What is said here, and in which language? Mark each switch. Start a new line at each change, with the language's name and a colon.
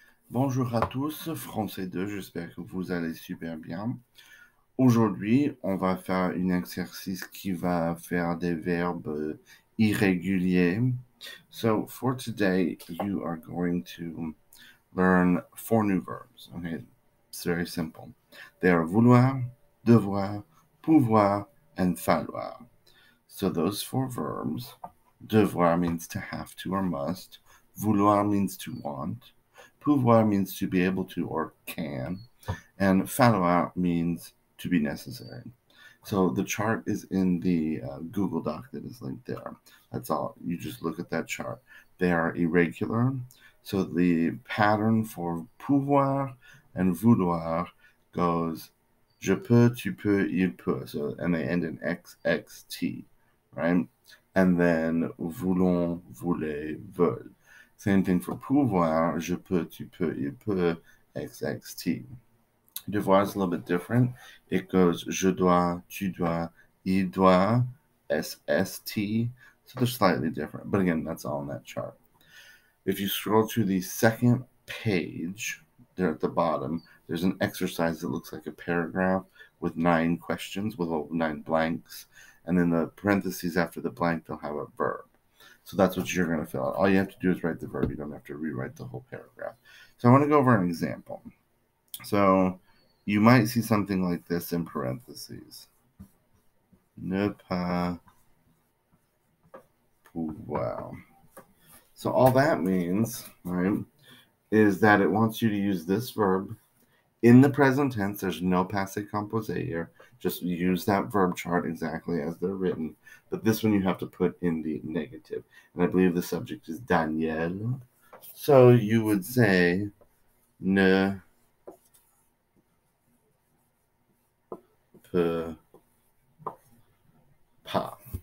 French: Bonjour à tous, français 2, j'espère que vous allez super bien. Aujourd'hui, on va faire un exercice qui va faire des verbes irréguliers.
English: So for today, you are going to learn 4 new verbs. Okay, it's very simple. They are vouloir, devoir, pouvoir, and falloir. So those 4 verbs, devoir means to have to or must, vouloir means to want, pouvoir means to be able to or can, and falloir means to be necessary. So the chart is in the Google Doc that is linked there. That's all. You just look at that chart. They are irregular. So the pattern for pouvoir and vouloir goes
French: je peux, tu peux, il peut.
English: So, and they end in XXT, right? And then
French: voulons, voulez, veulent.
English: Same thing for pouvoir,
French: je peux, tu peux, il peut,
English: XXT. Devoir is a little bit different. It goes
French: je dois, tu dois, il doit,
English: SST. So they're slightly different. But again, that's all in that chart. If you scroll to the second page, there at the bottom, there's an exercise that looks like a paragraph with 9 questions, with 9 blanks. And then the parentheses after the blank, they'll have a verb. So that's what you're going to fill out. All you have to do is write the verb. You don't have to rewrite the whole paragraph. So I want to go over an example. So you might see something like this in parentheses.
French: Ne pas pouvoir.
English: So all that means, right, is that it wants you to use this verb in the present tense. There's no passé composé here. Just use that verb chart exactly as they're written. But this one you have to put in the negative. And I believe the subject is Daniel. So you would say
French: ne peut pas.